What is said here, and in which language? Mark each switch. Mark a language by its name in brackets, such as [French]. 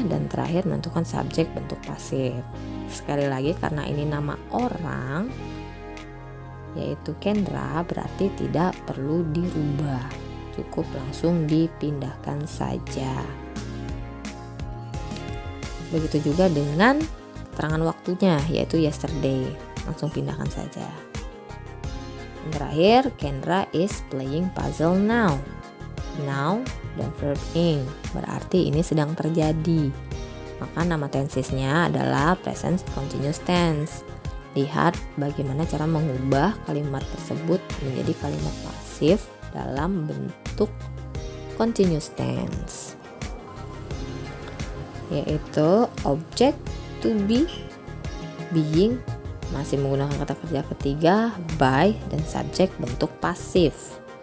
[Indonesian] Dan terakhir menentukan subjek bentuk pasif. Sekali lagi karena ini nama orang, yaitu Kendra, berarti tidak perlu dirubah, cukup langsung dipindahkan saja. Begitu juga dengan keterangan waktunya, yaitu yesterday, langsung pindahkan saja. Dan terakhir, [English] Kendra is playing puzzle now. [Indonesian] Now dan verb ing, berarti ini sedang terjadi. Maka nama tensesnya adalah present continuous tense. Lihat bagaimana cara mengubah kalimat tersebut menjadi kalimat pasif dalam bentuk continuous tense, yaitu object, to be, being, masih menggunakan kata kerja ketiga, by, dan subjek bentuk pasif.